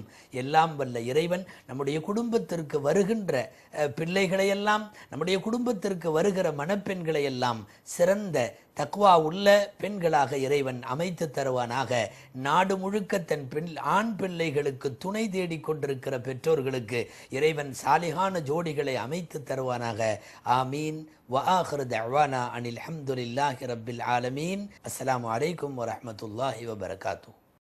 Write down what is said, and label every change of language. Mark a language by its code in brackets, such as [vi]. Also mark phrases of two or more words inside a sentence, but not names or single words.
[ta] எல்லாம் வல்ல இறைவன் நம்முடைய குடும்பத்திற்கு வருகின்ற பிள்ளைகளையெல்லாம், நம்முடைய குடும்பத்திற்கு வருகிற மணப்பெண்களையெல்லாம் சிறந்த தக்வா உள்ள பெண்களாக இறைவன் அமைத்து தருவானாக. நாடு முழுக்க தன் ஆண் பிள்ளைகளுக்கு துணை தேடிக் கொண்டிருக்கிற பெற்றோர்களுக்கு இறைவன் சாலிகான ஜோடிகளை அமைத்து தருவானாக. ஆமீன். [ar] وآخر دعوانا أن الحمد لله رب العالمين. السلام عليكم ورحمة الله وبركاته.